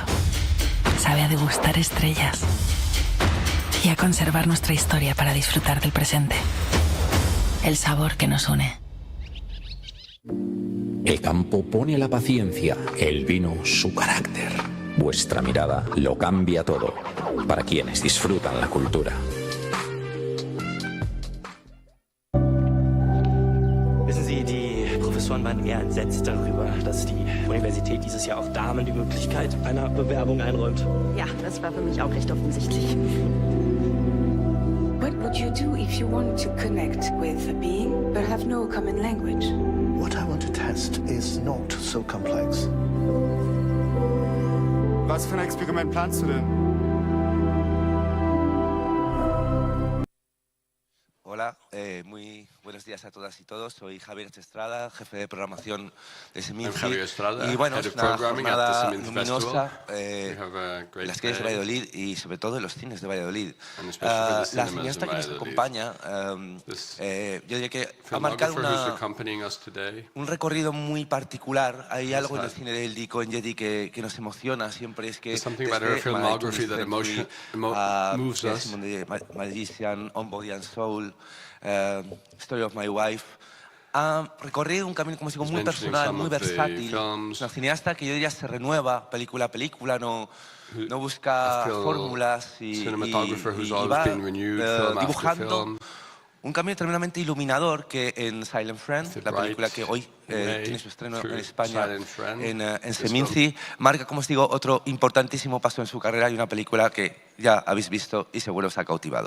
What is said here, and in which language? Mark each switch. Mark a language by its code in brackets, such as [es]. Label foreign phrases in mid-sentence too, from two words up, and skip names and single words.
[es] Sabe a degustar estrellas y a conservar nuestra historia para disfrutar del presente. El sabor que nos une. El campo pone la paciencia, el vino su carácter. Vuestra mirada lo cambia todo, para quienes disfrutan la cultura. [de] Wissen Sie, die Professoren waren eher entsetzt darüber, dass die Universität dieses Jahr auch Damen die Möglichkeit einer Bewerbung einräumt. Ja, das war für mich auch recht offensichtlich. [en] What would you do if you want to connect with a being but have no common language? What I want to test is not so complex. [de] Was für ein Experiment planst du denn? [es] Hola, muy buenos días a todas y todos. Soy Javier Estrada, jefe de programación de Seminci. Y bueno, es una jornada luminosa en las calles de Valladolid y sobre todo en los cines de Valladolid. La cineasta que nos acompaña, yo diría que ha marcado un recorrido muy particular. Hay algo en el cine del Lico en Jedi que nos emociona siempre, es que desde Magician, On Body and Soul, Story of My Wife, ha recorrido un camino, como digo, muy personal, muy versátil. Es una cineasta que yo diría se renueva película a película, no busca fórmulas y va dibujando un camino tremendamente iluminador que en Silent Friend, la película que hoy tiene su estreno en España en Seminci, marca, como os digo, otro importantísimo paso en su carrera y una película que ya habéis visto y seguro os ha cautivado.